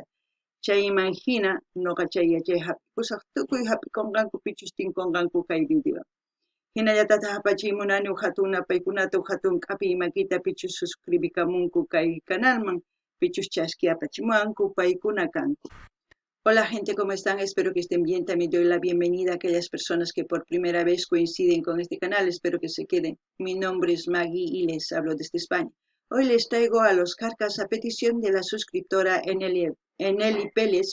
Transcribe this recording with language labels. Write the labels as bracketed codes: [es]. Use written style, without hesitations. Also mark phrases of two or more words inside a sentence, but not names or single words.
[qu] Chayman hina nuqa chay yachay hap'ikusaq tukuy hap'ikunqankupichus tinkunqanku kay video. Hinallatataq apachiymunani hatun napaykunata hatun k'api makita pichus suscribikamunku kay canalman pichus chasqui apachimuwanku paykuna kanku. [es] Hola gente, ¿cómo están? Espero que estén bien. También doy la bienvenida a aquellas personas que por primera vez coinciden con este canal. Espero que se queden. Mi nombre es Maggie y les hablo desde España. Hoy les traigo a Los Carcas a petición de la suscriptora Eneli Pérez.